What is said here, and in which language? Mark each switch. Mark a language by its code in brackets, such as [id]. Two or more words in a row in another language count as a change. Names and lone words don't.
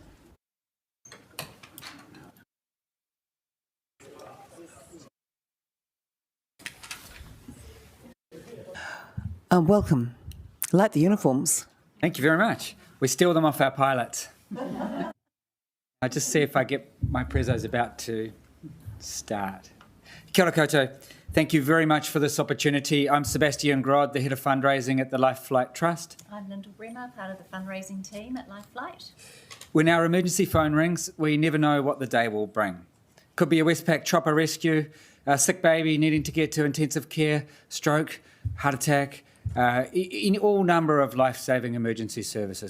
[en] Welcome. I like the uniforms. Thank you very much. We steal them off our pilots. I just see if I get my prezos about to start. [mi] Kia ora koutou. [en] Thank you very much for this opportunity. I'm Sebastian Grodd, the Head of Fundraising at the Life Flight Trust. I'm Lyndall Bremer, part of the fundraising team at Life Flight. When our emergency phone rings, we never know what the day will bring. Could be a Westpac chopper rescue, a sick baby needing to get to intensive care, stroke, heart attack, in all number of life-saving emergency services.